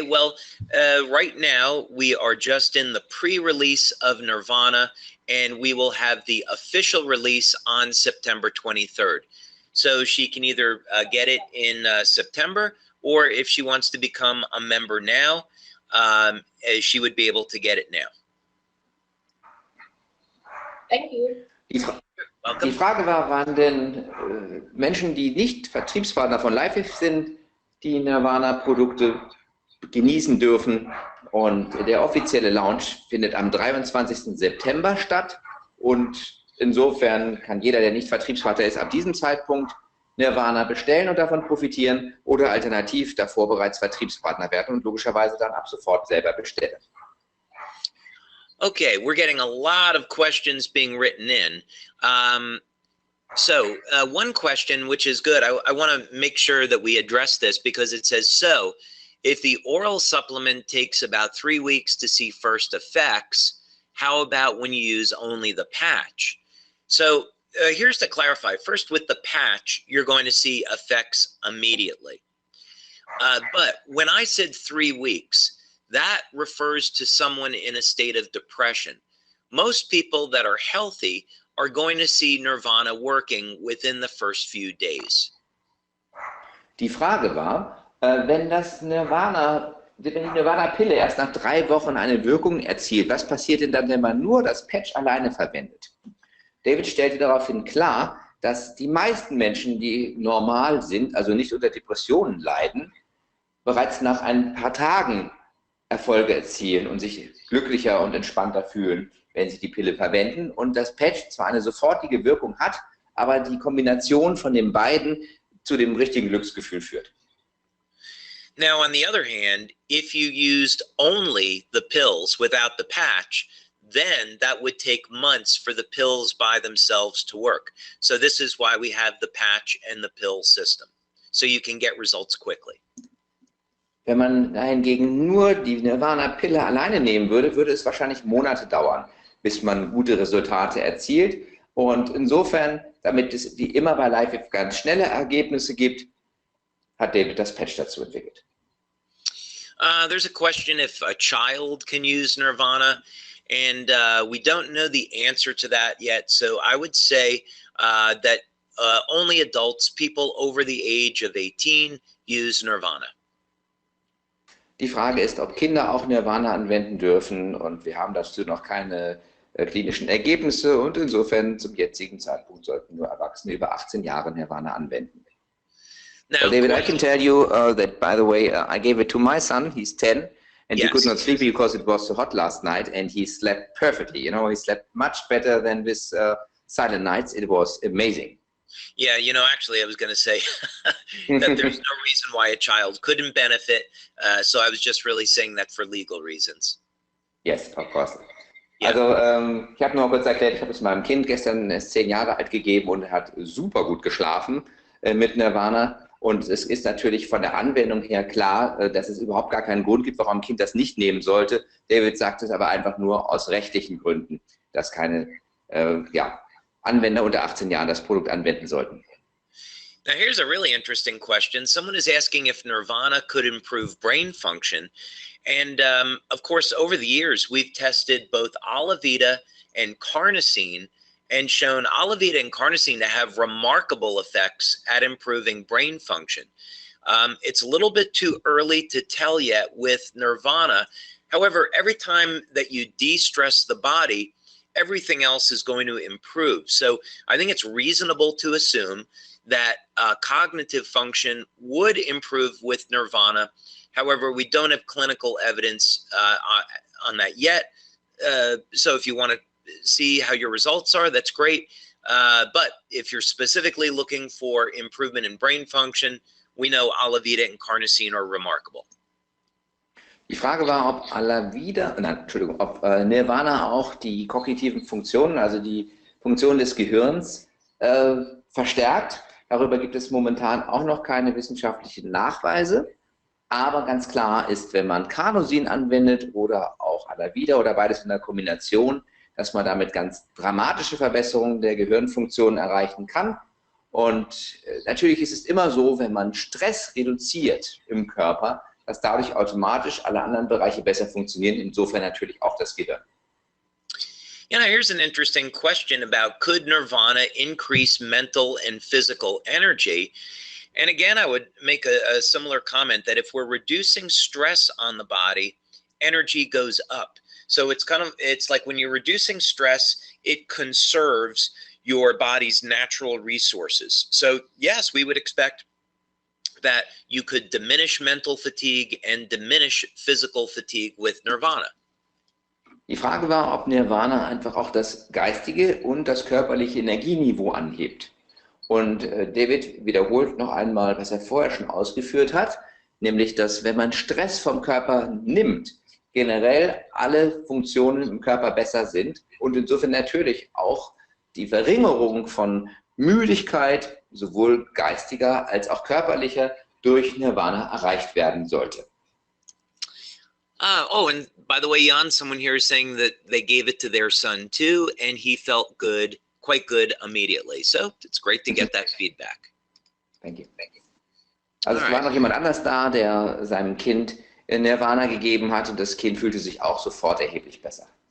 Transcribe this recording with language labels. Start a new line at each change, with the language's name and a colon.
English: Well, right now we are just in the pre-release of Nirvana, and we will have the official release on September 23rd. So she can either get it in September, or if she wants to become a member now, she would be able to get it now. Thank you.
German: Die Frage war, waren denn Menschen, die nicht Vertriebspartner von LifeWave sind, die Nirvana-Produkte genießen dürfen. Und der offizielle Launch findet am 23. September statt. Und insofern kann jeder, der nicht Vertriebspartner ist, ab diesem Zeitpunkt Nirvana bestellen und davon profitieren oder alternativ davor bereits Vertriebspartner werden und logischerweise dann ab sofort selber bestellen.
English: Okay, we're getting a lot of questions being written in. So one question, which is good, I want to make sure that we address this because it says, so if the oral supplement takes about 3 weeks to see first effects, how about when you use only the patch? So here's to clarify. First, with the patch, you're going to see effects immediately. But when I said 3 weeks, that refers to someone in a state of depression. Most people that are healthy are going to see Nirvana working within the first few days.
German: Die Frage war, wenn die Nirvana-Pille erst nach 3 Wochen eine Wirkung erzielt, was passiert denn dann, wenn man nur das Patch alleine verwendet? David stellte daraufhin klar, dass die meisten Menschen, die normal sind, also nicht unter Depressionen leiden, bereits nach ein paar Tagen Erfolge erzielen und sich glücklicher und entspannter fühlen, wenn sie die Pille verwenden. Und das Patch zwar eine sofortige Wirkung hat, aber die Kombination von den beiden zu dem richtigen Glücksgefühl führt.
English: Now, on the other hand, if you used only the pills without the patch, then that would take months for the pills by themselves to work. So this is why we have the patch and the pill system, so you can get results quickly.
German: Wenn man hingegen nur die Nirvana-Pille alleine nehmen würde, würde es wahrscheinlich Monate dauern, bis man gute Resultate erzielt. Und insofern, damit es wie immer bei LifeWave ganz schnelle Ergebnisse gibt, hat David das Patch dazu entwickelt.
English: There's a question if a child can use Nirvana, and we don't know the answer to that yet. So I would say that only adults, people over the age of 18, use Nirvana.
German: Die Frage ist, ob Kinder auch Nirvana anwenden dürfen, und wir haben dazu noch keine klinischen Ergebnisse, und insofern zum jetzigen Zeitpunkt sollten nur Erwachsene über 18 Jahre Nirvana anwenden.
English: Now, Well, David, I can tell you that, by the way, I gave it to my son. He's 10, and he Yes. could not sleep because it was so hot last night, and he slept perfectly. You know, he slept much better than with silent nights. It was amazing. Yeah, you know, actually, I was going to say that there's no reason why a child couldn't benefit. So I was just really saying that for legal reasons. Yes, of course.
German: Ja. Also, ich habe nur kurz erklärt, ich habe es meinem Kind gestern, er ist 10 Jahre alt, gegeben und er hat super gut geschlafen mit Nirvana. Und es ist natürlich von der Anwendung her klar, dass es überhaupt gar keinen Grund gibt, warum ein Kind das nicht nehmen sollte. David sagt es aber einfach nur aus rechtlichen Gründen, dass keine Anwender unter 18 Jahren das Produkt anwenden sollten.
English: Now, here's a really interesting question. Someone is asking if nirvana could improve brain function. And of course, over the years, we've tested both Alavita and carnosine and shown Alavita and carnosine to have remarkable effects at improving brain function. It's a little bit too early to tell yet with nirvana. However, every time that you de-stress the body, everything else is going to improve. So I think it's reasonable to assume that cognitive function would improve with nirvana. However, we don't have clinical evidence on that yet. So if you want to see how your results are, that's great. But if you're specifically looking for improvement in brain function, we know Alavita and carnosine are remarkable.
German: Die Frage war, ob Nirvana auch die kognitiven Funktionen, also die Funktionen des Gehirns, verstärkt. Darüber gibt es momentan auch noch keine wissenschaftlichen Nachweise. Aber ganz klar ist, wenn man Carnosin anwendet oder auch Alavida oder beides in der Kombination, dass man damit ganz dramatische Verbesserungen der Gehirnfunktionen erreichen kann. Und natürlich ist es immer so, wenn man Stress reduziert im Körper, dass dadurch automatisch alle anderen Bereiche besser funktionieren, insofern natürlich auch das Gehirn.
English: You know, here's an interesting question about could nirvana increase mental and physical energy? And again, I would make a similar comment that if we're reducing stress on the body, energy goes up. So it's like when you're reducing stress, it conserves your body's natural resources. So yes, we would expect that you could diminish mental fatigue and diminish physical fatigue with nirvana.
German: Die Frage war, ob Nirvana einfach auch das geistige und das körperliche Energieniveau anhebt. Und David wiederholt noch einmal, was er vorher schon ausgeführt hat, nämlich, dass wenn man Stress vom Körper nimmt, generell alle Funktionen im Körper besser sind und insofern natürlich auch die Verringerung von Müdigkeit, sowohl geistiger als auch körperlicher, durch Nirvana erreicht werden sollte.
English: Oh, and by the way, Jan, someone here is saying that they gave it to their son too, and he felt good, quite good immediately. So it's great to get that feedback. Thank you. Thank you.
German: Also es war noch jemand anders da, der seinem Kind Nirvana gegeben hat und das Kind fühlte sich auch sofort erheblich besser.